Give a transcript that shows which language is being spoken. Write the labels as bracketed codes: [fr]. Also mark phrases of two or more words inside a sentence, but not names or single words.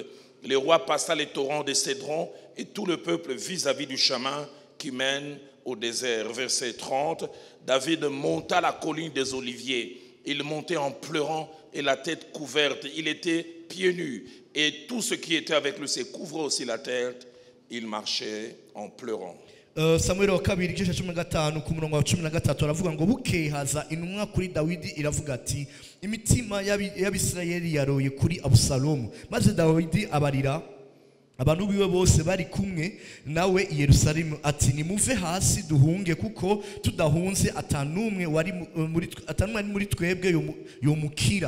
[fr] Le roi passa les torrents de Cédron et tout le peuple vis-à-vis du chemin qui mène au désert. Verset 30. David monta la colline des Oliviers. Il montait en pleurant et la tête couverte. Il était pieds nus et tout ce qui était avec lui se couvrait aussi la tête. Il marchait en pleurant. [rn] Samuel wa kabiri igice ca 15 ku murongo wa 13 aravuga ngo bukeye haza intumwa kuri Dawidi iravuga ati imitima y'Abisirayeli yaroye kuri Abusalomu. Maze Dawidi abarira abantu biwe bose bari kumwe nawe i Yerusalemu ati nimuve hasi duhunge, kuko tudahunze atanumwe muri twebwe yomukira.